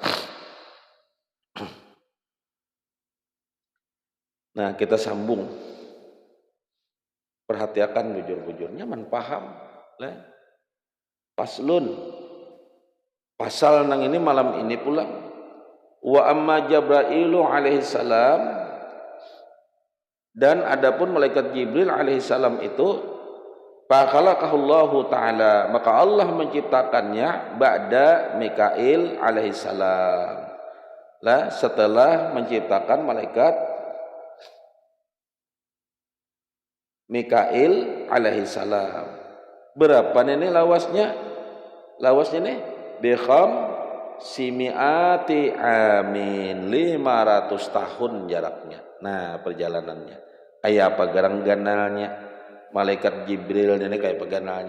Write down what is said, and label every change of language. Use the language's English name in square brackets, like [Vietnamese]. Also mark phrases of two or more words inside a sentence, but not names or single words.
[Banjar] Nah kita sambung, perhatikan bujur-bujurnya, man paham lah. Paslun, pasal nang ini malam ini pula. [Arabic] وأما جبرائيل عليه السلام, [Banjar] dan adapun malaikat Jibril alaihissalam itu [Arabic] فخلقه الله تعالى, [Banjar] maka Allah menciptakannya [Arabic] بعد ميكائيل عليه السلام [Banjar] lah, setelah menciptakan malaikat Mikail alaihissalam. Berapa ini lawasnya nih? simiati amin, 500 tahun jaraknya. Nah, perjalanannya. Kayak apa garang ganalnya? Malaikat Jibril ini kayak peganalnya.